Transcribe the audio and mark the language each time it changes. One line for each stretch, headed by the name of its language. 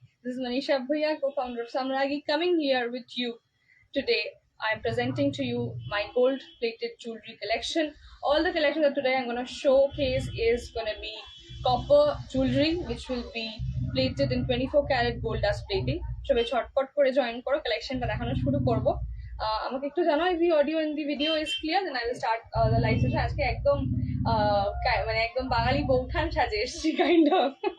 English: This is Manisha Bhuya, co-founder of Samragi, coming here with you today. I'm presenting to you my gold-plated jewelry collection. All the collection that today I'm going to showcase is going to be copper jewelry, which will be plated in 24 karat gold dust plating.
Bangla: সবাই ছটপট করে join করো, কালেকশনটা দেখানো শুরু করব। আমাকে একটু জানাও
English: if the audio and the video is clear, then I will start the live session.
Bangla: আজকে একদম মানে একদম বাঙালি বৌঠান সাজে এসেছি কাইন্ড অফ।